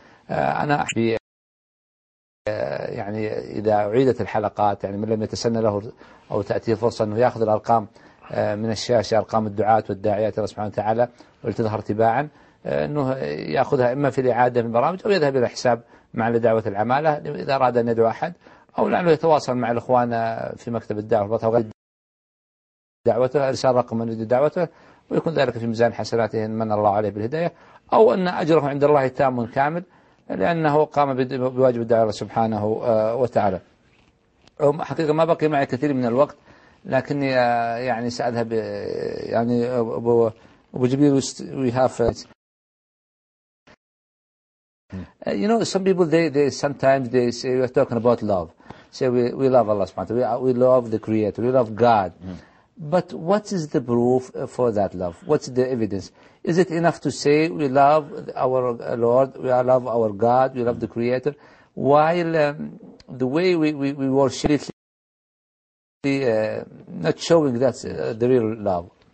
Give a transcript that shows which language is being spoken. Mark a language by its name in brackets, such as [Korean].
[Arabic] أنا أحبي يعني إذا أعيدت الحلقات يعني من لم يتسنى له أو تأتي فرصة أنه يأخذ الأرقام من الشاشة أرقام الدعاة والداعيات الله سبحانه وتعالى ولتظهر تباعا أنه يأخذها إما في الإعادة من برامج أو يذهب إلى حساب مع لدعوة العمالة إذا أراد أن يدعو أحد أو لعله يتواصل مع الإخوان في مكتب الدعوة والبطاقة دعوته إرسال رقم من يريد دعوته ويكون ذلك في ميزان حسناته من الله عليه بالهداية أو أن أجره عند الله تام كامل لأنه قام بواجب الدعوة سبحانه وتعالى. حقيقة ما بقي معي كثير من الوقت لكني يعني سأذهب يعني أبو جبير ويهاف [English] you know some people they sometimes they say we're talking about love say we love Allah سبحانه وتعالى we love the creator we love God but what is the proof for that love? What's the evidence? Is it enough to say we love our Lord, we love our God, we love the Creator, while the way we worship it, not showing that's the real love?